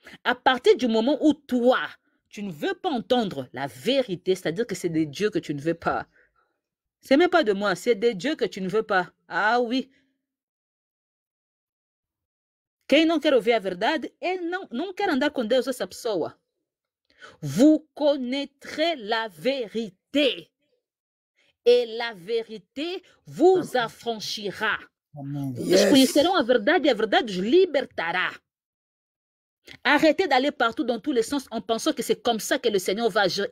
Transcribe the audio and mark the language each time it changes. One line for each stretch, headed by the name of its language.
French: À partir du moment où toi, tu ne veux pas entendre la vérité, c'est-à-dire que c'est de Dieu que tu ne veux pas. C'est même pas de moi, c'est de Dieu que tu ne veux pas. Ah oui.
Portuguese: Quem não quer ouvir a verdade, ele não quer andar com Deus, essa pessoa.
French: Vous connaîtrez la vérité. Et la vérité vous affranchira.
Portuguese: Vocês conhecerão a verdade e a verdade os libertará.
French: Arrêtez d'aller partout dans tous les sens en pensant que c'est comme ça que le Seigneur va agir.